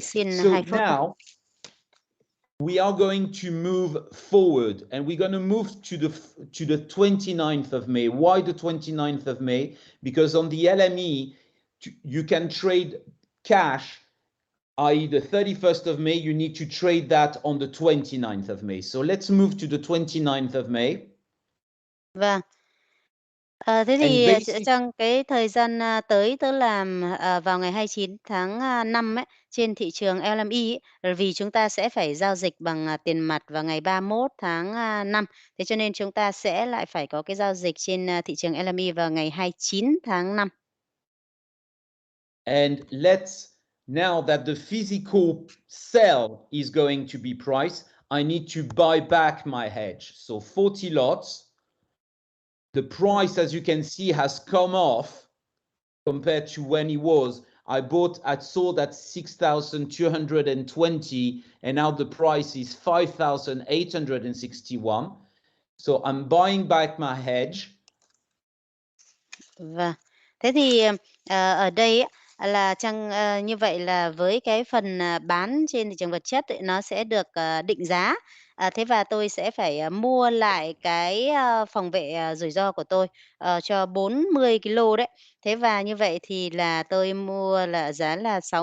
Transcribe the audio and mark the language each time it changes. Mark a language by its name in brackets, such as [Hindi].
[English] So now we are going to move forward, and we're going to move to the 29th of May. Why the 29th of May? Because on the LME, you can trade cash, i.e. the 31st of May, you need to trade that on the 29th of May. So let's move to the 29th of May. [Vietnamese] Vâng. Thế thì trong cái thời gian tới tức là vào ngày 29 tháng 5 ấy, trên thị trường LME ấy, vì chúng ta sẽ phải giao dịch bằng tiền mặt vào ngày 31 tháng 5. Thế cho nên chúng ta sẽ lại phải có cái giao dịch trên thị trường LME vào ngày 29 tháng 5. [English] And now that the physical sell is going to be priced, I need to buy back my hedge. So 40 lots. The price, as you can see, has come off compared to when it was. I sold at 6,220, and now the price is 5,861. So I'm buying back my hedge. [Vietnamese] Vâng. Thế thì ở đây ấy, là như vậy là với cái phần bán trên thị trường vật chất ấy, nó sẽ được định giá. Thế và tôi sẽ phải mua lại cái phòng vệ rủi ro của tôi cho 40 kg đấy. Thế và như vậy thì là tôi mua là giá là